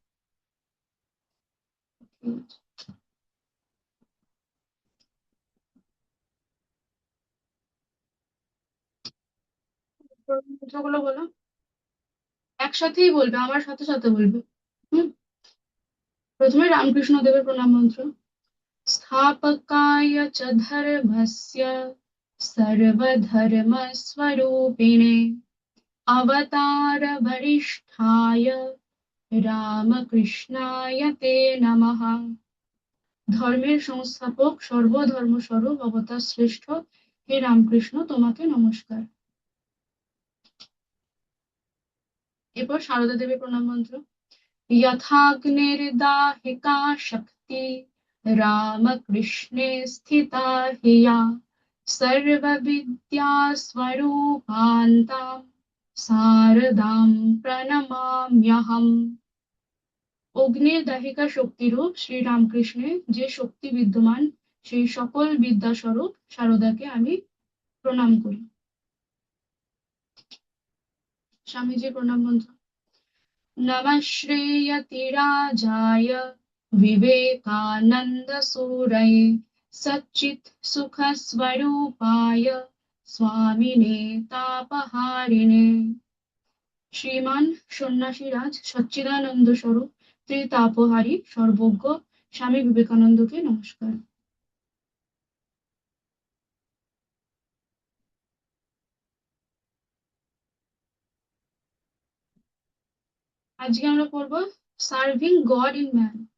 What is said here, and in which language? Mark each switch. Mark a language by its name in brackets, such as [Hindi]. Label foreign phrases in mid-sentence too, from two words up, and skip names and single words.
[Bangla] ঠিক আছে। মন্ত্রগুলো বলো। একসাথেই বলবে, আমার সাথে সাথে বলবে। হুম। প্রথমে রামকৃষ্ণ দেবের প্রণাম মন্ত্র। [Sanskrit] स्थापकाय च धर्मस्य सर्वधर्मस्वरूपिणे अवतारवरिष्ठाय रामकृष्णाय ते नमः। [Bangla] ধর্মের সংস্থাপক সর্বধর্মস্বরূপ অবতার শ্রেষ্ঠ হে রামকৃষ্ণ, তোমাকে নমস্কার। এরপর সারদা দেবীর প্রণাম মন্ত্র। [Sanskrit] यथाग्निर्दाहिका शक्ति रामकृष्णे स्थिता हिया सर्वविद्यास्वरूपान्तां शारदां प्रणमाम्यहम्। [Bangla] অগ্নির দাহিকা শক্তিরূপ শ্রী রামকৃষ্ণে যে শক্তি বিদ্যমান, সেই সকল বিদ্যাস্বরূপ শারদাকে আমি প্রণাম করি। স্বামীজির প্রণাম মন্ত্র। [Sanskrit] नमः श्रेयतिराजाय विवेकानन्दसूरये सच्चित्सुखस्वरूपाय स्वामिने तापहारिणे। [Bangla] শ্রীমান সন্ন্যাসীরাজ সচ্চিদানন্দ স্বরূপ ত্রিতাপহারী সর্বজ্ঞ স্বামী বিবেকানন্দকে নমস্কার। আজকে আমরা পড়বো সার্ভিং গড ইন ম্যান।